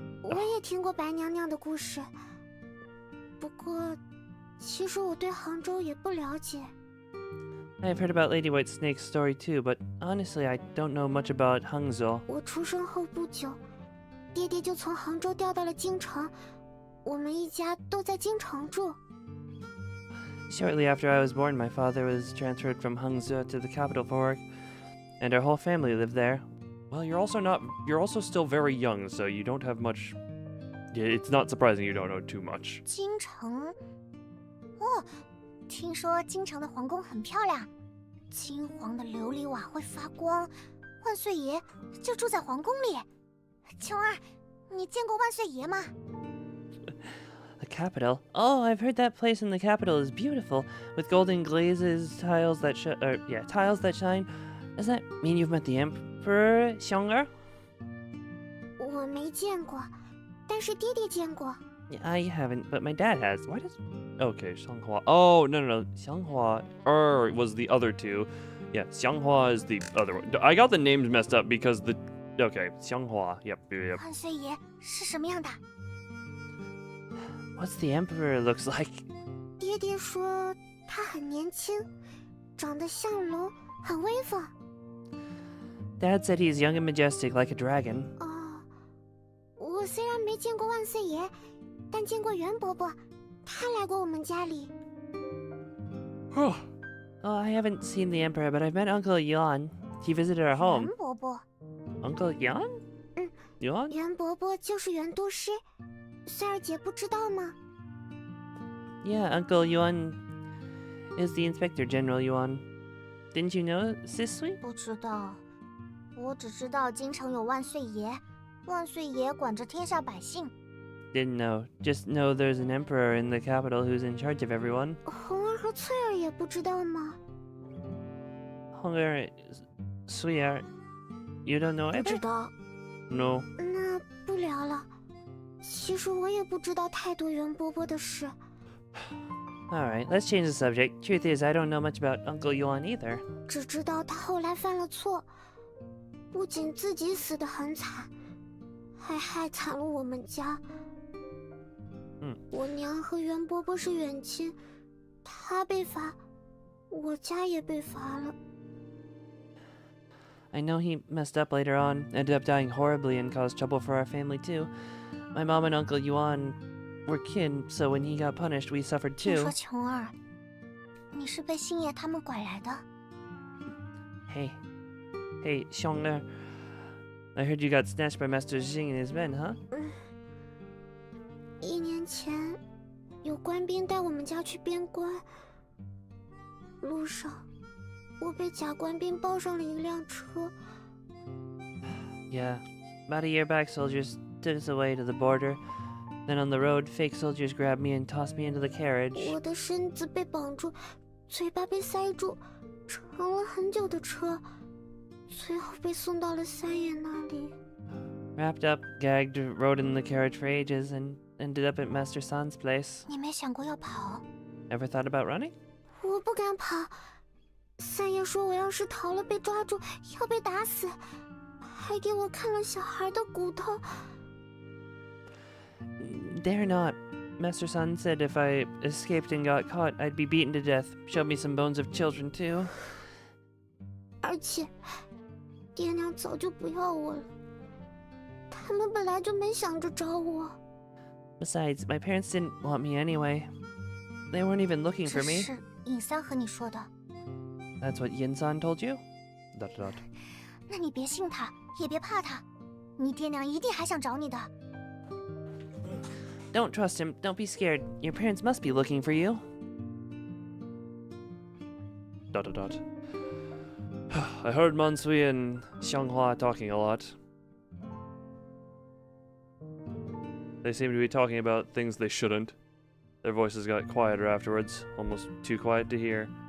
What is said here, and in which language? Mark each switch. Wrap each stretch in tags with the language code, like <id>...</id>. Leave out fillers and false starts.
<zh>我也听过白娘娘的故事，不过其实我对杭州也不了解。</zh> <en>I've heard about Lady White Snake's story too, but honestly, I don't know much about Hangzhou.</en> <zh>我出生后不久，爹爹就从杭州调到了京城，我们一家都在京城住。</zh> <en>Shortly after I was born, my father was transferred from Hangzhou to the capital for work, and our whole family lived there. Well, you're also still very young, so you don't have much. Yeah, it's not surprising you don't know too much.</en> <zh>京城，哦，听说京城的皇宫很漂亮，金黄的琉璃瓦会发光，万岁爷就住在皇宫里。琼儿，你见过万岁爷吗？</zh> <en>The capital? Oh, I've heard that place in the capital is beautiful, with golden glazes, tiles that tiles that shine. Does that mean you've met the Emperor, Xiong'er?</en> <zh>我没见过，但是爹爹见过。</zh> <en>I haven't, but my dad has. Why does... Okay, Xianghua. Oh, no. Xianghua was the other two. Yeah, Xianghua is the other one. I got the names messed up because the... Okay, Xianghua. Yep.</en> <zh>万岁爷是什么样的？</zh> <en>What's the Emperor looks like?</en> <zh>爹爹说他很年轻，长得像龙，很威风。</zh> <en>Dad said he's young and majestic like a dragon.</en> <zh>哦，我虽然没见过万岁爷，但见过袁伯伯，他来过我们家里。</zh> <en>Oh, I haven't seen the Emperor, but I've met Uncle Yuan. He visited our home.</en> <zh>袁伯伯，</zh> <en>Uncle Yuan? Yuan?</en> <zh>袁伯伯就是袁都师，穗儿姐不知道吗？</zh> <en>Yeah, Uncle Yuan is the Inspector General Yuan. Didn't you know, Sisui?</en> <zh>不知道，我只知道京城有万岁爷，万岁爷管着天下百姓。</zh> <en>Didn't know. Just know there's an emperor in the capital who's in charge of everyone.</en> <zh>红儿和翠儿也不知道吗？</zh> <en>Hunger, sweetheart, you don't know</en> <zh>不</zh> <en>either?</en> <zh>知道。</zh> <en>No.</en> <zh>那不聊了。其实我也不知道太多袁伯伯的事。</zh> <en>Alright, let's change the subject. Truth is, I don't know much about Uncle Yuan either.</en> <zh>只知道他后来犯了错，不仅自己死得很惨，还害惨了我们家。我娘和袁伯伯是远亲，他被罚，我家也被罚了。</zh> <en>I know he messed up later on, ended up dying horribly and caused trouble for our family too. My mom and Uncle Yuan were kin, so when he got punished, we suffered</en> <zh>听</zh> <en>too.</en> <zh>说琼儿，你是被星爷他们拐来的？</zh> <en>Hey, Xiong'er. I heard you got snatched by Master Xing and his men, huh?</en> <zh>1年前，有官兵带我们家去边关，路上我被假官兵抱上了一辆车。</zh> <en>Yeah. About a year back, soldiers took us away to the border. Then on the road, fake soldiers grabbed me and tossed me into the carriage.</en> <zh>我的身子被绑住，嘴巴被塞住，乘了很久的车，最后被送到了三爷那里。</zh> <en>Wrapped up, gagged, rode in the carriage for ages, and ended up at Master San's place.</en> <zh>你没想过要跑？</zh> <en>Ever thought about running?</en> <zh>我不敢跑。三爷说我要是逃了被抓住，要被打死，还给我看了小孩的骨头。</zh> <en>Dare not. Master San said if I escaped and got caught, I'd be beaten to death. Showed me some bones of children, too.</en> <zh>而且，爹娘早就不要我了，他们本来就没想着找我。</zh> <en>Besides, my parents didn't want me anyway. They weren't even looking for</en> <zh>这</zh> <en>me.</en> <zh>是尹三和你说的，</zh> <en>That's what Yin San told you? ...</en> <zh>那你别信他，也别怕他，你爹娘一定还想找你的。</zh> <en>Don't trust him. Don't be scared. Your parents must be looking for you. ... I heard Mansui and Xianghua talking a lot. They seem to be talking about things they shouldn't. Their voices got quieter afterwards, almost too quiet to hear.</en>